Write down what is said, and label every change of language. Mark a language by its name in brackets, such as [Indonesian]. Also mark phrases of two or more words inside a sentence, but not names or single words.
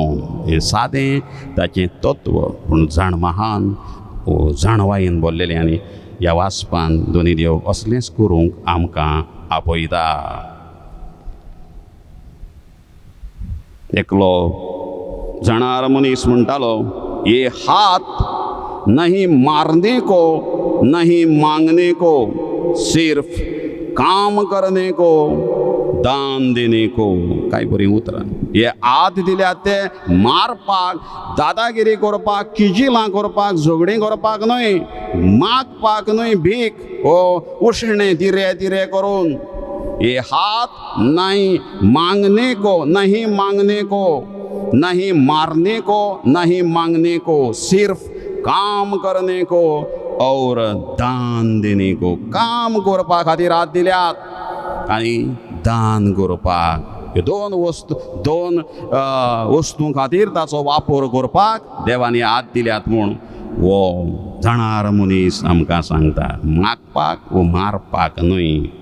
[Konkani] हें सादें ताचें तत्व. पूण जाण महान जाणवायेन भरलेलें. आनी ह्या वाचपान दोनी देव असलेंच करूंक आमकां आपयता. एकलो जाणार मनीस म्हणटालो, [Hindi] ये हाथ नहीं मारने को नहीं मांगने को, सिर्फ काम करने को, दान देने को. [Konkani] काय बरी उतरां. हे हात दिल्यात ते मारपाक, दादागिरी करपाक, किजिलां करपाक, झगडीं करपाक न्हय, मागपाक न्हय, भीक हो उशणे दिरे दिरे करून. [Hindi] ये हाथ नहीं मांगने को, नहीं मांगने को, नहीं मारने को, नहीं मांगने को, सिर्फ काम करने को और दान देने को. [Konkani] काम करपा खातीर हात दिल्यात आनी दान करपाक. हे दोन वस्तू खातीर ताचो वापर करपाक देवानी हात दिल्यात म्हूण हो जाणार मनीस आमकां सांगता. मागपाक वो मारपाक न्हय.